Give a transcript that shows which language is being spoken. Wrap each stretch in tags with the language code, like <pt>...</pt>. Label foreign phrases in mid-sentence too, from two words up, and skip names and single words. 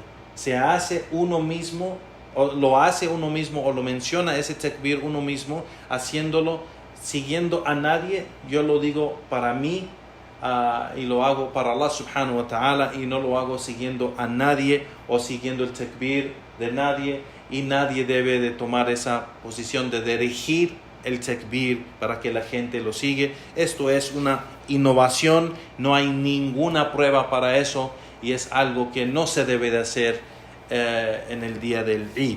<es>Se hace uno mismo, o lo hace uno mismo, o lo menciona ese takbir uno mismo, haciéndolo siguiendo a nadie. Yo lo digo para mí y lo hago para</es> <ar>الله سبحانه وتعالى,</ar> <es>y no lo hago siguiendo a nadie o siguiendo el takbir de nadie, y nadie debe de tomar esa posición de dirigir el takbir para que la gente lo sigue. Esto es una innovación, no hay ninguna prueba para eso y es algo que no se debe de hacer en el día del Eid.</es>